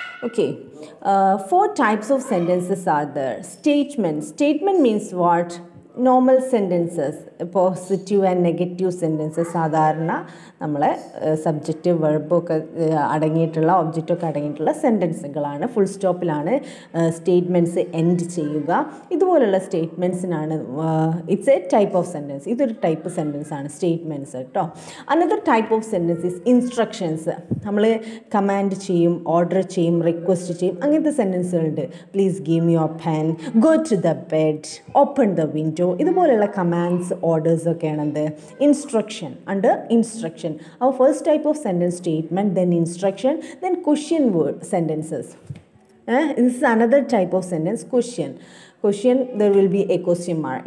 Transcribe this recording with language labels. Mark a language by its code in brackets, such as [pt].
[en] Okay, 4 types of sentences are there. Statement means what? Normal sentences, positive and negative sentences. [ml] സാധാരണ നമ്മളെ subject വെർബൊക്കെ അടങ്ങിയിട്ടുള്ള ഒബ്ജക്റ്റൊക്കെ അടങ്ങിയിട്ടുള്ള സെൻറ്റൻസുകളാണ്. Full സ്റ്റോപ്പിലാണ് statements end ചെയ്യുക. ഇതുപോലുള്ള സ്റ്റേറ്റ്മെൻറ്റ്സിനാണ് [en] It's a type of sentence. [ml] ഇതൊരു type sentence ആണ് statements കേട്ടോ. [en] Another type of sentence is instructions. [ml] നമ്മൾ കമാൻഡ് ചെയ്യും, ഓർഡർ ചെയ്യും, റിക്വസ്റ്റ് ചെയ്യും, അങ്ങനത്തെ സെൻറ്റൻസുകളുണ്ട്. [en] Please give me your pen, go to the bed, open the window. [ml] ഇതുപോലെയുള്ള കമാൻഡ്സ്, ഓർഡേഴ്സ് ഒക്കെയാണ് എന്ത്? Instruction. [en] Under instruction our first type of sentence statement, then instruction, then question word sentences. This is another type of sentence, question. There will be a question mark.